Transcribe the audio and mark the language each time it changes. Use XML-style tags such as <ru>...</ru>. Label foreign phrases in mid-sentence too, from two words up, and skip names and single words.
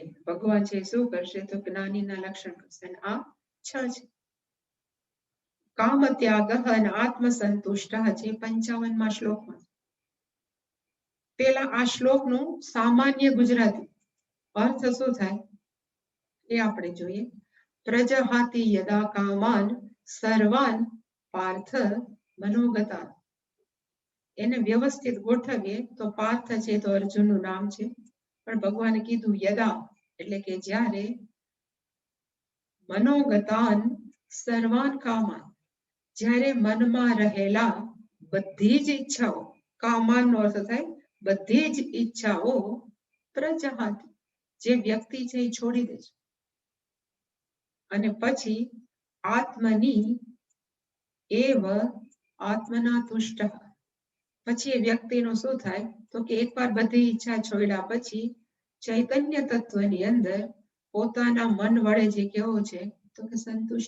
<gu>ભગવાન છે શું કરશે તો જ્ઞાનીના લક્ષણ કરશે. અને આ 6 છે. કામ ત્યાગ અને આત્મસંતુષ્ટ છે 55મા શ્લોકમાં. પેલા આ શ્લોકનું સામાન્ય ગુજરાતી અર્થ શું થાય એ આપણે જોઈએ.</gu> <sa>પ્રજહાતિ યદા કામાન સર્વાન પાર્થ મનોગતા.</sa> <gu>એને વ્યવસ્થિત ગોઠવીએ તો પાર્થ છે તો અર્જુનનું નામ છે. પણ ભગવાને કીધું યદા એટલે કે જ્યારે</gu> <sa>મનોગતાન સર્વાન કામાન,</sa> <gu>જ્યારે મનમાં રહેલા બધી જ ઈચ્છાઓ, કામાનનો અર્થ થાય બધી જ ઈચ્છાઓ પ્રજહાતિ, જે વ્યક્તિ છે એ છોડી દે છે. અને પછી</gu> <sa>આત્મની એવ આત્મના તુષ્ટ,</sa> <gu>પછી એ વ્યક્તિનું શું થાય તો કે એકવાર બધી ઈચ્છા છોડ્યા પછી ચૈતન્ય તત્વની અંદર પોતાના મન વડે જે કેવો છે તો કે સંતુષ્ટ.</gu>